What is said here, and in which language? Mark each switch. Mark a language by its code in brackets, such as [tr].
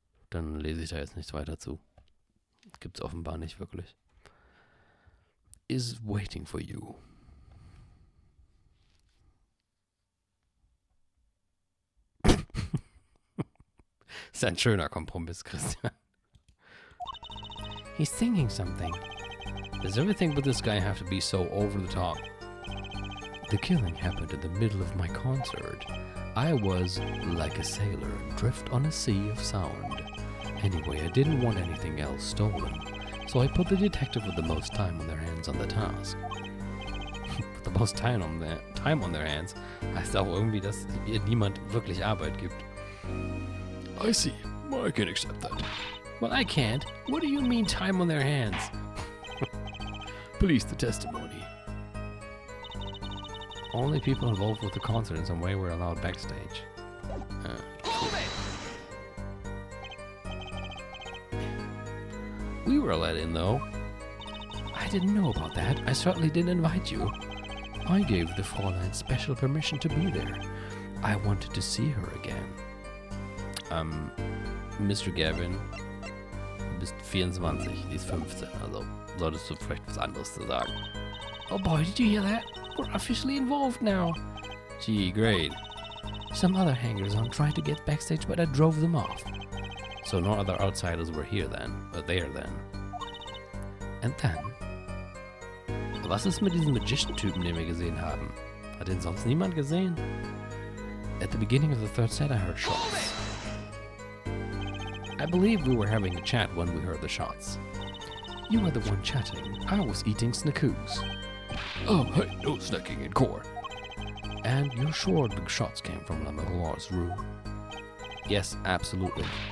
[de] Dann lese ich da jetzt nichts weiter zu. Gibt's offenbar nicht wirklich. [en] Is waiting for you. [de] Ist ein schöner Kompromiss, Christian. [en] He's singing something. Does everything with this guy have to be so over the top? The killing happened in the middle of my concert. I was, like a sailor, adrift on a sea of sound. Anyway, I didn't want anything else stolen, so I put the detective with the most time on their hands on the task. [de] The most time on their hands heißt auch irgendwie, dass ihr niemand wirklich Arbeit gibt. [en] I see. I can accept that. Well, I can't. What do you mean time on their hands? Police the testimony. Only people involved with the concert in some way were allowed backstage. We were let in, though. I didn't know about that. I certainly didn't invite you. I gave the Fräulein special permission to be there. I wanted to see her again. Mr. [de] Gavin, du bist 24, die ist 15, also solltest du vielleicht was anderes zu sagen. [en] Oh boy, did you hear that? We're officially involved now. Gee, great. Some other hangers-on tried to get backstage, but I drove them off. So no other outsiders were there then. And then? [de] Was ist mit diesem Magician-Typen, den wir gesehen haben? Hat den sonst niemand gesehen? [en] At the beginning of the third set, I heard shots. I believe we were having a chat when we heard the shots. You were the one chatting. I was eating snackoos. Oh, hey, no snacking in court. And you're sure the shots came from La Miroir's room? Yes, absolutely.